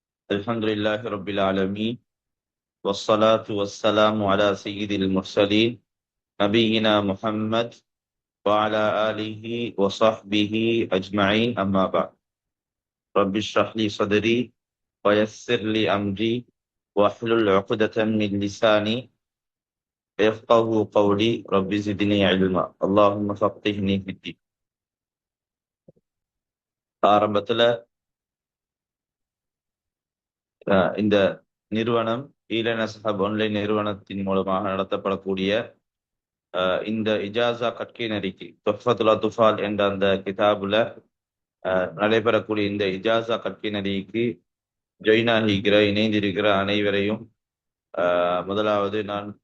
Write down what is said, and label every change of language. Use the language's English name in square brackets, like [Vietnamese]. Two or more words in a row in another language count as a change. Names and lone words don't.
[Arabic] الحمد لله رب العالمين والصلاة والسلام على سيد المرسلين نبينا محمد وعلى آله وصحبه أجمعين أما بعد رب اشرح لي صدري ويسر لي أمري واحلل عقدة من لساني يفقه قولي رب زدني علما اللهم فقهني في الدين [Tamil] ஆரம்பத்துல இந்த நிறுவனம் ஈலனஸ்ஹப் ஆன்லைன் நிறுவனத்தின் மூலமாக நடத்தப்படக்கூடிய இந்த இஜாசா கற்கை நெறிக்கு தொஃபத்துல் துஃபால் என்ற அந்த கிதாபுல நடைபெறக்கூடிய இந்த இஜாசா கற்கை நெறிக்கு ஜொயின் ஆகிக்கிற இணைந்திருக்கிற அனைவரையும் முதலாவது நான்